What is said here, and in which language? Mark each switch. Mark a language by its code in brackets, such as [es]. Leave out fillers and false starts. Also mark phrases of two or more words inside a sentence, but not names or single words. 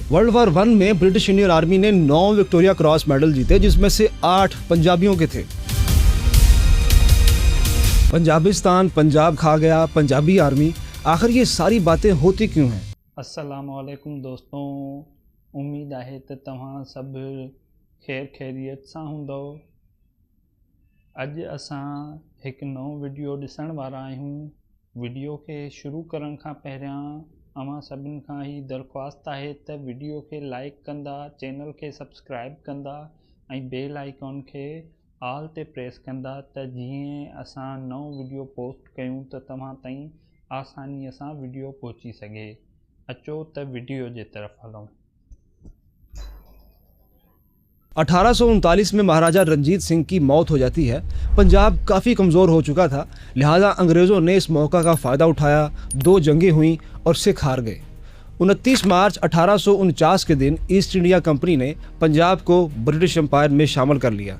[en] World War [hi] 1 में [en] British Indian Army [hi] ने 9 विक्टोरिया क्रॉस मेडल जीते, जिसमें से 8 पंजाबियों के थे। पंजाबिस्तान, पंजाब खा गया, पंजाबी आर्मी, आखिर ये सारी बातें होती क्यों हैं? [ar] السلام عليكم [sd] दोस्तों, उम्मीद है तो तव्हां सब खैर खैरियत सां हूंदो। अज असां एक नओ वीडियो ॾिसण वारा आहियूं। वीडियो के शुरू करण खां पहिरियां अवां सभिनि खां ही दरख्वास्त है त वीडियो के लाइक कंदा, चैनल के सब्सक्राइब कंदा ऐं [en] bell icon [sd] के ऑल ते प्रेस कंदा त जीअं असां नओ वीडियो पोस्ट कयूं त तव्हां ताईं आसानीअ सां वीडियो पहुची सघे। अचो त वीडियो जे तरफ़ हलूं। [hi] 1839 में महाराजा रंजीत सिंह की मौत हो जाती है। पंजाब काफ़ी कमज़ोर हो चुका था, लिहाजा अंग्रेज़ों ने इस मौका का फ़ायदा उठाया। 2 जंगें हुईं और सिख हार गए। 29 मार्च 1849 के दिन ईस्ट इंडिया कंपनी ने पंजाब को [en] British Empire [hi] में शामिल कर लिया।